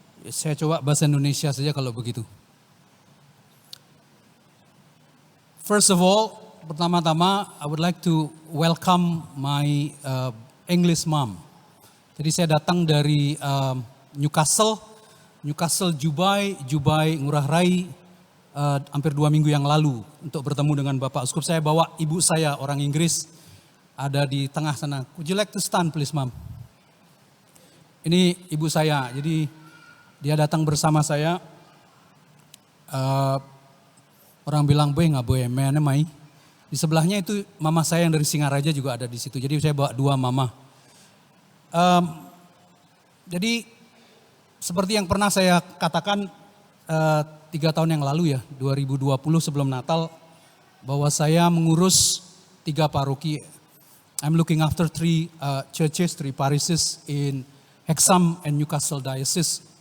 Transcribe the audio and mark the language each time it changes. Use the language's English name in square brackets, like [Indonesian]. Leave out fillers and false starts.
[Indonesian] Saya coba bahasa Indonesia saja kalau begitu. [English] First of all, [Indonesian] pertama-tama, [English] I would like to welcome my English mom. [Indonesian] Jadi saya datang dari Newcastle, Jubai, Ngurah Rai, hampir 2 minggu yang lalu untuk bertemu dengan Bapak Uskup. Saya bawa ibu saya orang Inggris, ada di tengah sana. [English] Would you like to stand please, Mom? [Indonesian] Ini ibu saya, jadi dia datang bersama saya. Orang bilang, boy nggak boy, mana mai. Di sebelahnya itu mama saya yang dari Singaraja juga ada di situ. Jadi saya bawa 2 mama. Jadi seperti yang pernah saya katakan 3 tahun yang lalu ya, 2020 sebelum Natal, bahwa saya mengurus 3 paroki. [English] I'm looking after 3 churches, 3 parishes in Hexham and Newcastle Diocese.